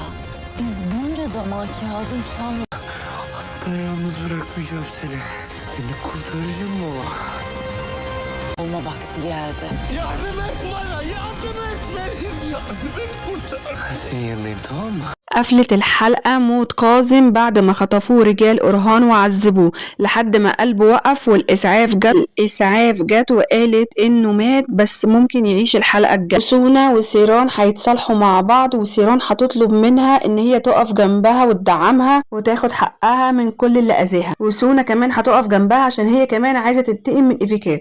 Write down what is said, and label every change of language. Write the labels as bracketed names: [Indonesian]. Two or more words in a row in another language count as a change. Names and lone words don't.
[Turkish] Biz bunca zaman Kazım Şanlı... Asla yalnız bırakmayacağım seni. Seni kurtaracağım baba. olma vakti geldi. Yardım et bana, yardım et beni. Yardım et, kurtar. Ben senin yanındayım, tamam mı? [Arabic] قفلت الحلقة موت كاظم بعد ما خطفوه رجال أرهان وعذبوه لحد ما قلبه وقف والإسعاف جت وقالت إنه مات بس ممكن يعيش الحلقة الجاية. سونا وسيران هيتصالحوا مع بعض وسيران هتطلب منها إن هي تقف جنبها وتدعمها وتاخد حقها من كل اللي أذاها، وسونا كمان هتقف جنبها عشان هي كمان عايزة تنتقم من إيفيكات.